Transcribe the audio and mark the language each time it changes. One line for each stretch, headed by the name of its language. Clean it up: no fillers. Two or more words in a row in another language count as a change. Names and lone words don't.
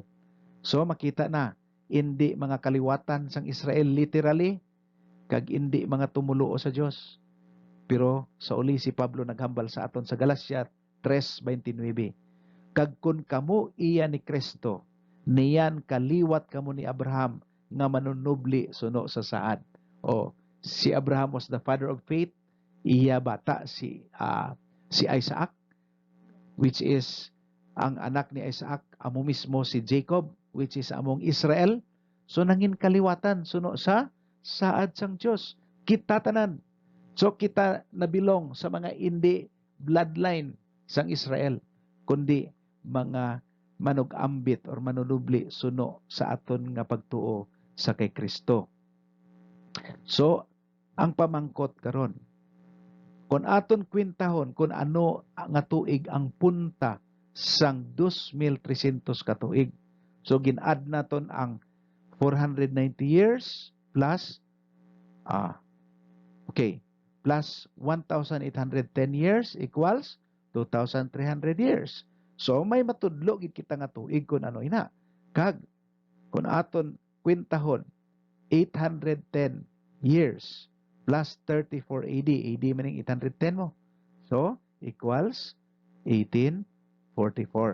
Hiligaynon: So makita na, hindi mga kaliwatan sang Israel literally, kag hindi mga tumuluo sa Dios. Pero sa uli si Pablo naghambal sa aton sa Galacia 3:29. Kag kun kamo iya ni Kristo, niyan kaliwat kamo ni Abraham nga manunubli suno sa saad. O si
English: Abraham was the father of faith,
Hiligaynon: iya bata si Isaac,
English: which is
Hiligaynon: ang anak ni Isaac, amo mismo si Jacob,
English: which is
Hiligaynon: among Israel. So nangin kaliwatan suno sa saad sang Dios. Kita tanan. So kita nabilong sa mga hindi bloodline sang Israel, kundi mga manug-ambit or manunubli suno sa aton nga pagtuo sa kay Kristo. So ang pamangkot karon, kung aton kwintahon kung ano nga tuig ang punta sang 2,300 ka tuig. So gin-add naton ang
English: 490 years plus plus 1,810 years equals 2,300 years.
Hiligaynon: So may matudlo gid kita nga tuig kun ano ina. Kag kun aton kwintahon 810
English: years plus
Hiligaynon: 34 AD. AD maning 810 mo.
English: So equals
Hiligaynon: 1844.